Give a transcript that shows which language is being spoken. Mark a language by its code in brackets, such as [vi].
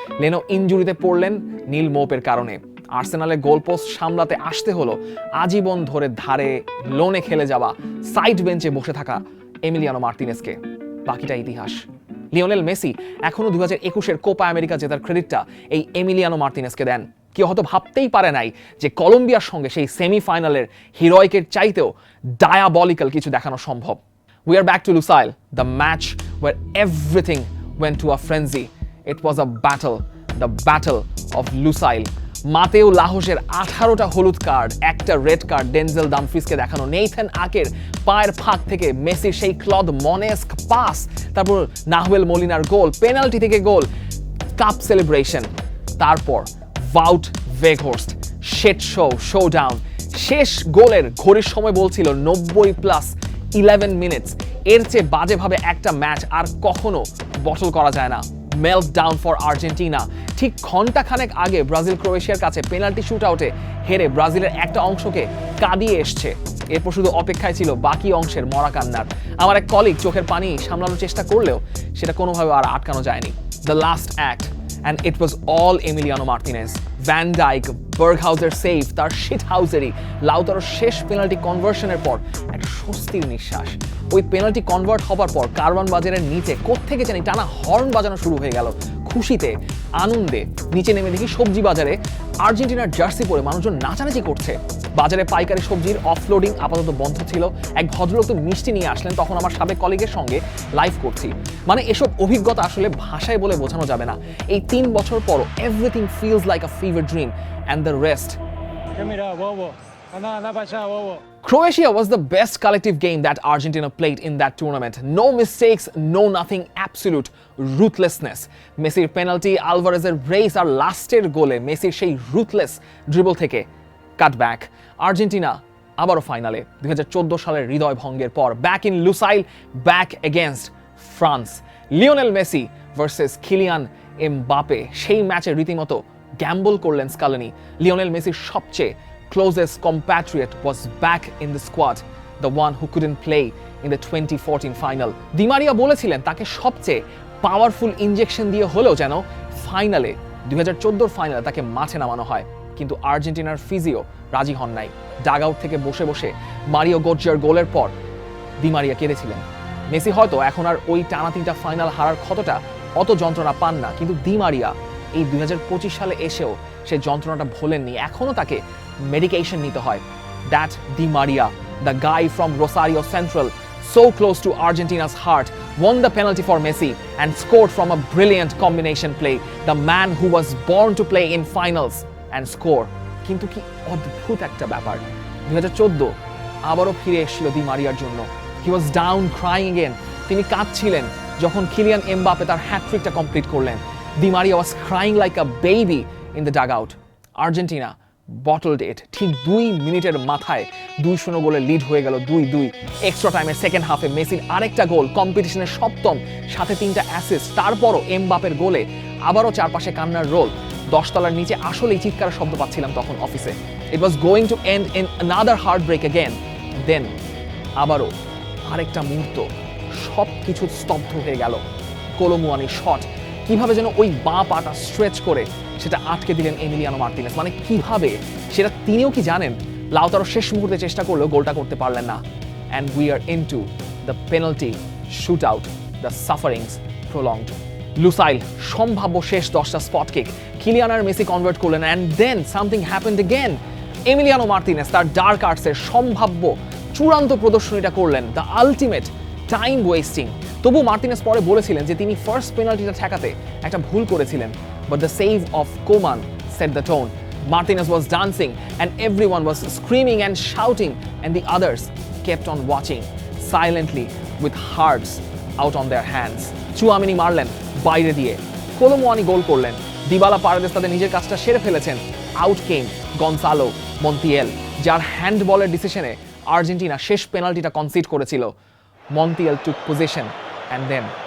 [bn] Lenoe ইনজুরিতে পড়লেন নীল মোপের কারণে। আর্সেনালের goalpost সামলাতে আসতে হলো আজীবন ধরে ধারে লোনে খেলে যাওয়া, সাইড বেঞ্চে বসে থাকা এমিলিয়ানো মার্টিনেজকে। বাকিটা ইতিহাস। লিওনেল মেসি এখনো 2021-এর কোপা আমেরিকা জেতার ক্রেডিটটা এই এমিলিয়ানো মার্টিনেজকে দেন। কেউ হয়তো ভাবতেই পারে নাই যে কলম্বিয়ার সঙ্গে সেই সেমিফাইনালের হিরোইকের চাইতেও ডায়াবলিক্যাল কিছু দেখানো সম্ভব। [en] We are back to Lusail, the match where everything went to a frenzy. It was a battle, the battle of Lusail. [bn] Mateo লাহোসের 18টা হলুদ কার্ড, একটা রেড কার্ড ডেনজেল দামফ্রিজকে দেখানো, নেইথান আকের পায়ের ফাঁক থেকে মেসির সেই ক্লদ মনেস্ক পাস, তারপর নাহুয়েল মলিনার গোল, পেনাল্টি থেকে গোল, কাপ সেলিব্রেশন, তারপর ভাউট ভেগহোর্স্ট শেট শোডাউন। শেষ গোলের ঘড়ির সময় বলছিল 90+11 মিনিটস। এর চেয়ে বাজেভাবে একটা ম্যাচ আর কখনো বটল করা যায় না। [en] Melt down for Argentina. [bn] ঠিক ঘন্টাখানেক আগে ব্রাজিল ক্রোয়েশিয়ার কাছে পেনাল্টি শুট আউটে হেরে ব্রাজিলের একটা অংশকে কাঁদিয়ে এসছে। এরপর শুধু অপেক্ষায় ছিল বাকি অংশের মরা কান্নার। আমার এক কলিগ চোখের পানি সামলানোর চেষ্টা করলেও সেটা কোনোভাবে আর আটকানো যায়নি। [en] The last act, and it was all Emiliano Martinez. [bn] Van Dijk, বার্গহাউজের save, তার শিটহাউজেরই লাউতারোর শেষ পেনাল্টি কনভার্সনের পর একটা স্বস্তির নিঃশ্বাস। ওই পেনাল্টি কনভার্ট হবার পর কারওয়ান বাজারের নিচে কোত্থেকে জানি টানা হর্ন বাজানো শুরু হয়ে গেল। খুশিতে, আনন্দে নিচে নেমে দেখি সবজি বাজারে আর্জেন্টিনার জার্সি পরে মানুষজন নাচানাচি করছে। বাজারে পাইকারি সবজির অফলোডিং আপাতত বন্ধ ছিল। এক ভদ্রলোক তো মিষ্টি নিয়ে আসলেন, তখন আমার সাবেক কলিগের সঙ্গে লাইভ করছি। মানে এসব অভিজ্ঞতা আসলে ভাষায় বলে বোঝানো যাবে না। এই 3 বছর পরও [en] everything feels like a fever dream, and the rest [es] ¿Qué mira, bobo? [en] Croatia was the best collective game that Argentina played in that tournament. No mistakes, no nothing, absolute ruthlessness. [bn] Messiর penalty, Alvarezের race আর লাস্টের গোলে মেসির সেই [en] ruthless dribble [bn] থেকে cutback. Argentina আবারও ফাইনালে 2014 সালের হৃদয় ভঙ্গের পর [en] Back in Lusail, back against France. [bn] Lionel Messi versus Kylian Mbappe, সেই ম্যাচে রীতিমতো গ্যাম্বল করলেন স্কালোনি। লিওনেল মেসির সবচেয়ে [en] closest compatriot was back in the squad, the one who couldn't play in the 2014 final. [bn] দি মারিয়া বলেছিলেন তাকে সবচেয়ে পাওয়ারফুল ইনজেকশন দিয়ে হলেও যেন ফাইনালে 2014 ফাইনালে তাকে মাঠে নামানো হয়, কিন্তু আর্জেন্টিনার ফিজিও রাজি হন নাই। ডাগ আউট থেকে বসে বসে মারিও গোজ্জার গোলের পর দি মারিয়া কেঁদেছিলেন। মেসি হয়তো এখন আর ওই টানা তিনটা ফাইনাল হারার ক্ষতটা অত যন্ত্রণা পান না, কিন্তু দি মারিয়া এই 2025 সালে এসেও সে যন্ত্রণাটা ভোলেননি, এখনো তাকে মেডিকেশন নিতে হয়। [en] That Di Maria, the guy from Rosario Central, so close to Argentina's heart, won the penalty for Messi and scored from a brilliant combination play. The man who was born to play in finals and score. [bn] কিন্তু কি অদ্ভুত একটা ব্যাপার, 2014 আবারও ফিরে এসেছিল দি মারিয়ার জন্য। [en] He was down crying again. [bn] তিনি কাঁদছিলেন যখন কিলিয়ান এমবাপে তার হ্যাটট্রিকটা কমপ্লিট করলেন। [en] Di Maria was crying like a baby in the dugout. Argentina bottled it. [bn] ঠিক 2 মিনিটের মাথায় 2-0 গোলে লিড হয়ে গেল 2-2। এক্সট্রা টাইমের সেকেন্ড হাফে মেসির আরেকটা গোল, কম্পিটিশনের সপ্তম, সাথে 3টা অ্যাসিস্ট। তারপরও এমবাপের গোলে আবারও চারপাশে কান্নার রোল। 10 তলার নিচে আসলেই চিৎকারের শব্দ পাচ্ছিলাম তখন অফিসে। [en] It was going to end in another heartbreak again. [bn] Then আবারও আরেকটা মুহূর্ত সব কিছু স্তব্ধ হয়ে গেল। কোলো মুয়ানির শট, কিভাবে যেন ওই বাঁ পাটা স্ট্রেচ করে সেটা আটকে দিলেন এমিলিয়ানো মার্টিনেস। মানে কিভাবে সেটা তিনিও কি জানেন? লাউতারো শেষ মুহূর্তে চেষ্টা করলেও গোলটা করতে পারলেন না। [en] And we are into the penalty shoot out, the sufferings prolonged. [bn] Lusail সম্ভাব্য শেষ 10টা স্পট কিক কিলিয়ান আর মেসি কনভার্ট করলেন, [en] And then something happened again. [bn] Emiliano Martinez তার ডার্ক আর্টসের সম্ভাব্য চূড়ান্ত প্রদর্শনীটা করলেন, [en] The ultimate time wasting. [bn] তবু মার্টিনেস পরে বলেছিলেন যে তিনি ফার্স্ট পেনাল্টিটা ঠেকাতে একটা ভুল করেছিলেন, [en] but the save of Coman set the tone. Martinez was dancing and everyone was screaming and shouting, and the others kept on watching silently with hearts out on their hands. [bn] Tchouaméni মারলেন বাইরে দিয়ে, কোলো মুয়ানি গোল করলেন, Dybala Paredes তাদের নিজের কাজটা সেরে ফেলেছেন। আউট কেম গনসালো মন্তিয়াল, যার হ্যান্ডবলের ডিসিশনে আর্জেন্টিনা শেষ পেনাল্টিটা কনসিড করেছিল। [en] Montiel took possession and then